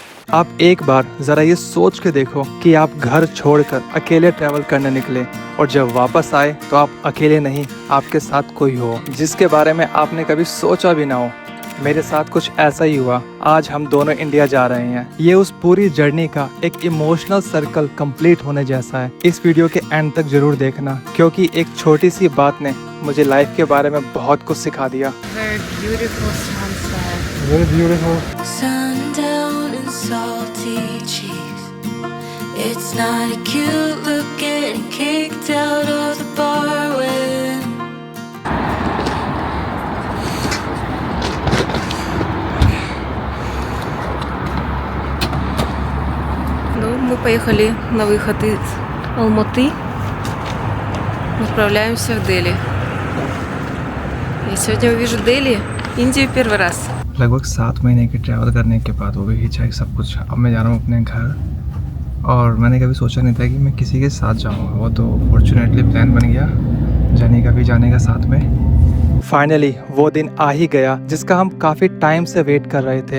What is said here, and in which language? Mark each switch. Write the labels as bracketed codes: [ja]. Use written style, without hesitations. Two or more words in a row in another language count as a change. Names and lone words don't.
[hi] आप एक बार जरा ये सोच के देखो कि आप घर छोड़कर अकेले ट्रैवल करने निकले और जब वापस आए तो आप अकेले नहीं, आपके साथ कोई हो जिसके बारे में आपने कभी सोचा भी ना हो। मेरे साथ कुछ ऐसा ही हुआ। आज हम दोनों इंडिया जा रहे हैं। ये उस पूरी जर्नी का एक [en] emotional circle complete [hi] होने जैसा है। इस वीडियो के एंड तक जरूर देखना, क्योंकि एक छोटी सी बात ने मुझे लाइफ के बारे में बहुत कुछ सिखा दिया। [en] Very beautiful. Sundown and salty cheeks. It's not a cute look getting kicked out of the bar when [ru] Ну, мы поехали на выход из Алматы. Направляемся в Дели. Я сегодня увижу Дели, Индию первый раз. [hi] लगभग 7 महीने की ट्रैवल करने के बाद वो भी हिचहाइक सब कुछ। अब मैं जा रहा हूँ अपने घर और मैंने कभी सोचा नहीं था कि मैं किसी के साथ जाऊँगा। वो तो [en] fortunately plan [hi] बन गया जनी का भी जाने का साथ में। फाइनली वो दिन आ ही गया जिसका हम काफी टाइम से वेट कर रहे थे।